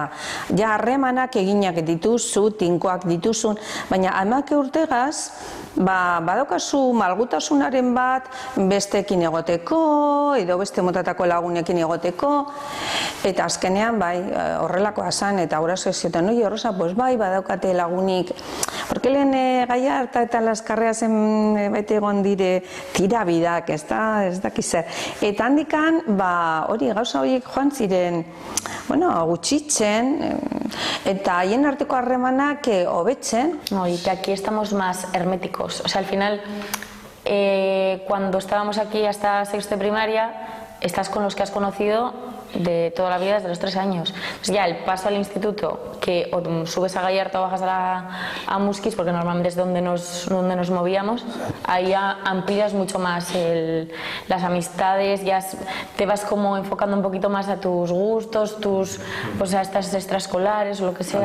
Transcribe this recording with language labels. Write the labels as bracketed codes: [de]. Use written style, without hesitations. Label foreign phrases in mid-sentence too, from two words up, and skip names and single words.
[eu] Ja, harremanak eginak dituzu, tinkoak dituzun, baina 11 urtegaz, badaukazu malgutasunaren bat besteekin egoteko, edo beste motatako lagunekin egoteko, eta azkenean, bai, horrelakoa zan, eta guraso zioten, noi, Rosa, pues bai, badaukate lagunik, porque lehen Gallarta eta Las Carreasen bete egon dire tirabidak, ez dakizer. Eta handikan, hori gauza horiek joan ziren, bueno, gutxitzen, eta haien arteko harremanak hobetzen. [es] No, y que aquí estamos más herméticos. O sea, al final, cuando estábamos aquí hasta sexto de primaria, estás con los que has conocido de toda la vida desde los 3 años. Pues ya el paso al instituto, que o subes a Gallarta o bajas a Musquis, porque normalmente es donde nos movíamos, ahí ya amplías mucho más las amistades, ya te vas como enfocando un poquito más a tus gustos, pues a estas extraescolares o lo que sea.